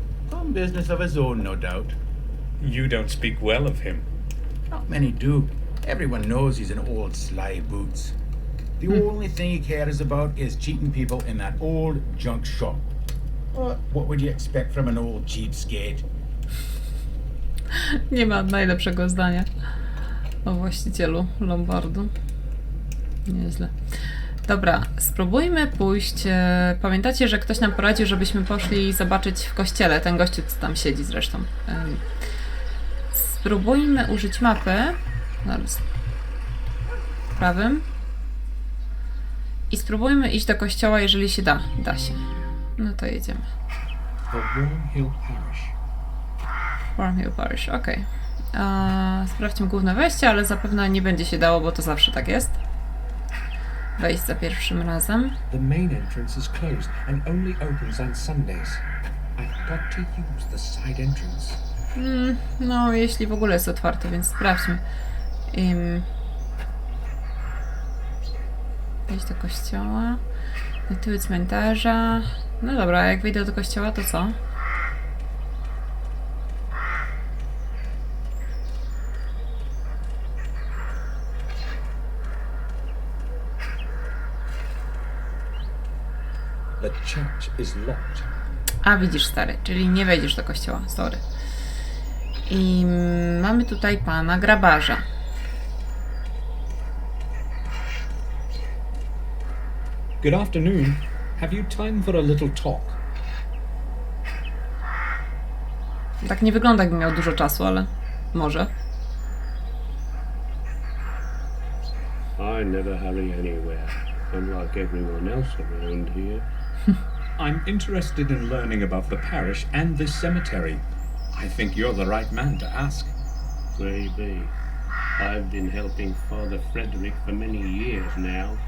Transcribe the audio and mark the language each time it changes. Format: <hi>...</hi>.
<en>Some business of his own, no doubt. You don't speak well of him. Not many do. Everyone knows he's an old sly boots. The only thing he cares about is cheating people in that old junk shop. But what would you expect from an old cheapskate?</en> <pl>Nie ma najlepszego zdania o właścicielu lombardu. Nieźle. Dobra, spróbujmy pójść. Pamiętacie, że ktoś nam poradził, żebyśmy poszli zobaczyć w kościele. Ten gościu, co tam siedzi zresztą. Spróbujmy użyć mapy. Zaraz. Prawym. I spróbujmy iść do kościoła, jeżeli się da. Da się. No to jedziemy.</pl> <en>The Warm Hill Parish. Warm Hill Parish, okej.</en> <pl>Sprawdźmy główne wejście, ale zapewne nie będzie się dało, bo to zawsze tak jest. Wejść za pierwszym razem.</pl> <en>The main entrance is closed and only opens on Sundays. I've got to use the side entrance.</en> <pl>No, jeśli w ogóle jest otwarte, więc sprawdźmy. Wejść do kościoła. Do tyłu cmentarza. No dobra, jak wyjdę do kościoła, to co?</pl> <en>The church is locked.</en> <pl>A, widzisz, stary, czyli nie wejdziesz do kościoła, sorry. I mamy tutaj pana grabarza.</pl> <en>Good afternoon. Have you time for a little talk?</en> <pl>Tak nie wygląda, jakby miał dużo czasu, ale może.</pl> <en>I never hurry anywhere, unlike everyone else around here. I'm interested in learning about the parish and this cemetery. I think you're the right man to ask. Maybe. I've been helping Father Frederick for many years now.</en>